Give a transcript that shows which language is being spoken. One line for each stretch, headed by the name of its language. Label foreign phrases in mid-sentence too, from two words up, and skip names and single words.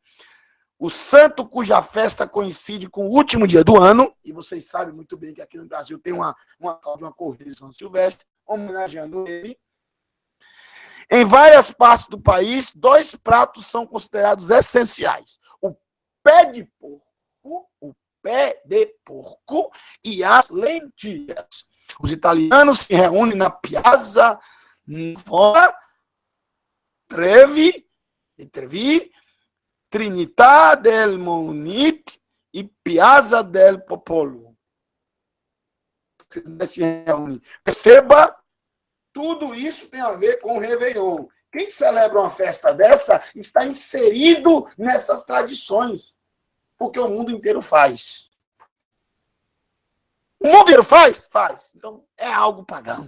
Portuguese: O santo cuja festa coincide com o último dia do ano, e vocês sabem muito bem que aqui no Brasil tem uma corrida de São Silvestre, homenageando ele. Em várias partes do país, 2 pratos são considerados essenciais. O pé de porco e as lentilhas. Os italianos se reúnem na Piazza Trevi, Trinità del Monte e Piazza del Popolo. Se reúne. Perceba, tudo isso tem a ver com o Réveillon. Quem celebra uma festa dessa está inserido nessas tradições, porque o mundo inteiro faz. O mundo inteiro faz? Faz. Então, é algo pagão.